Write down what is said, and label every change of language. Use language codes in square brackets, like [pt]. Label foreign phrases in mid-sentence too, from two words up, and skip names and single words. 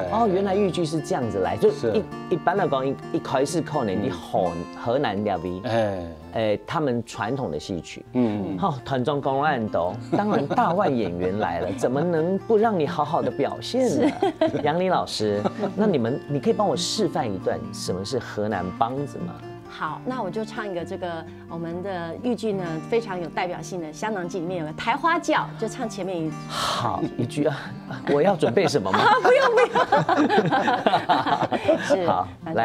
[zh] 哦，原來豫劇是這樣子來，就一般來講，一開始可能你河南那邊。他們傳統的戲曲，好，團中公案都，當然大腕演員來了，怎麼能不讓你好好的表現呢？楊林老師，那你可以幫我示範一段什麼是河南梆子嗎？好，那我就唱一個這個我們的豫劇呢非常有代表性的《香囊記》裡面有個抬花轎，就唱前面一句。好，一句啊，我要準備什麼嗎？不用。是，好，來。